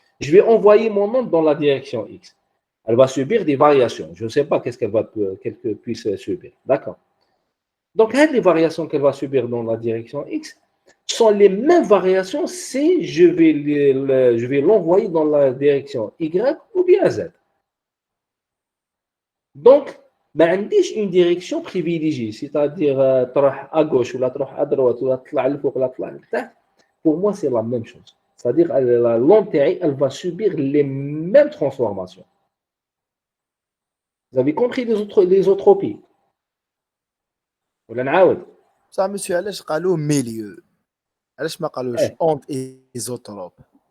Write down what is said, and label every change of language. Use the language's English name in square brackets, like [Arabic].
[French] Je vais envoyer mon onde dans la direction X. Elle va subir des variations. Je ne sais pas qu'est-ce qu'elle puisse subir. D'accord? Donc, les variations qu'elle va subir dans la direction X sont les mêmes variations si je vais l'envoyer dans la direction Y ou bien Z. Donc, [Arabic] ما عنديش [French] une direction privilégiée, c'est-à-dire [Arabic] تروح [French] à gauche [Arabic] ولا تروح [French] à droite [Arabic] ولا تطلع لفوق ولا تطلع لتحت. [French] Pour moi, c'est la même chose. C'est-à-dire la l'onde elle va subir les mêmes transformations. Vous avez compris l'isotropie? [Arabic] ولا نعاود؟ Ça, monsieur, علاش قالوا milieu علاش ما قالوش [French] onde isotrope